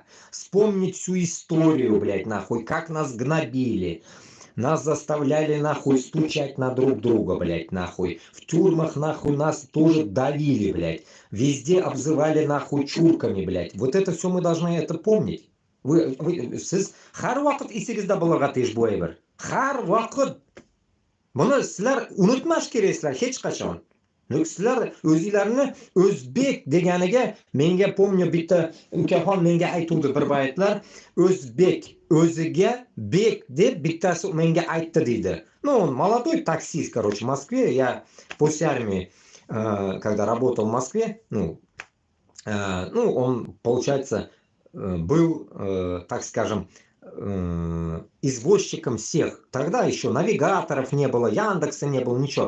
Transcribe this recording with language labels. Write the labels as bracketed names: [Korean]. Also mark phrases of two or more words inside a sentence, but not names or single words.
[Russian] Вспомнить всю историю, блядь, нахуй, как нас гнобили. Нас заставляли, нахуй, стучать на друг друга, блядь, нахуй. В тюрьмах, нахуй, нас тоже давили, блядь. Везде обзывали, нахуй, чурками, блядь. Вот это все мы должны это помнить. [Uzbek] Siz har vaqt esingizda bo'lag'ati ish bu bir. Har vaqt. Buni sizlar unutmash keraksizlar hech qachon. Sizlar o'zinglarni o'zbek deganiga menga pomnyo bitta ukaxon menga aytuvdi bir baytlar. O'zbek o'ziga bek deb bittasi menga aytdi deydi. [Russian] Ну, он молодой таксист, короче, в Москве. Я после армии, когда работал в Москве, он, получается, был, так скажем, извозчиком всех. Тогда еще навигаторов не было, Яндекса не было, ничего.